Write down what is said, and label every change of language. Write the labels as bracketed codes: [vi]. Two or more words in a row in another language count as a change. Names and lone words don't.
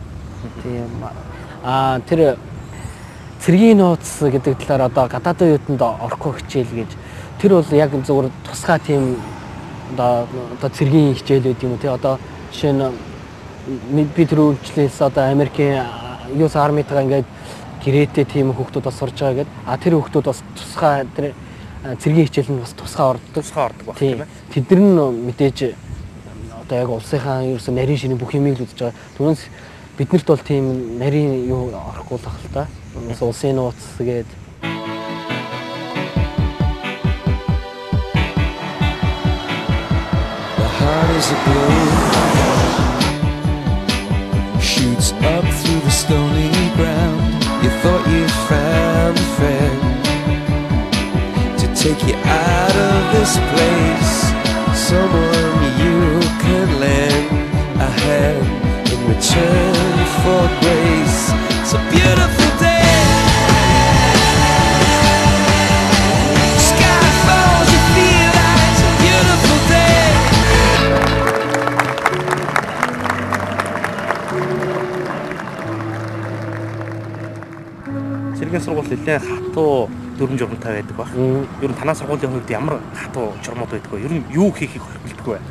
[mn] Тийм тэр цэргийн нууц гэдэг талаар одоо гадаадын оюутанд орохгүй хичээл гэж тэр бол яг зөвхөн тусгай тийм одоо цэргийн хичээлүүд юм уу тий одоо жишээ нь би тэр үйлчлээс одоо Америкийн US Army-тагаа ингээд гэрээтэй тийм хүүхдүүд бас сурж байгаа гэдэг. Тэр хүүхдүүд бас тусгай тэр цэргийн хичээлд бас тусгай ордог баг тийм ээ. Тэд нар нь мэдээж одоо яг улсынхаа ерөөсөө нарийн шинэ бүх юмыг л үзэж байгаа. Түүнээс биднэрт бол тийм нарийн юу орохгүй л ах л та. Улсын нууц гээд [en] Is a blue shoots up through the stony ground. You thought you found a friend to take you out of this place. Someone you can lend a hand in return for grace. It's a beautiful day. Sky falls, you feel like it's a beautiful day. [mn] Цэргийн сургууль нэлээд хатуу дүрм журмтай байдаг баг. Ер нь танаа сургуулийн хувьд ямар хатуу журмууд байдаг вэ? Ер нь юу хийхийг хоригддаг вэ?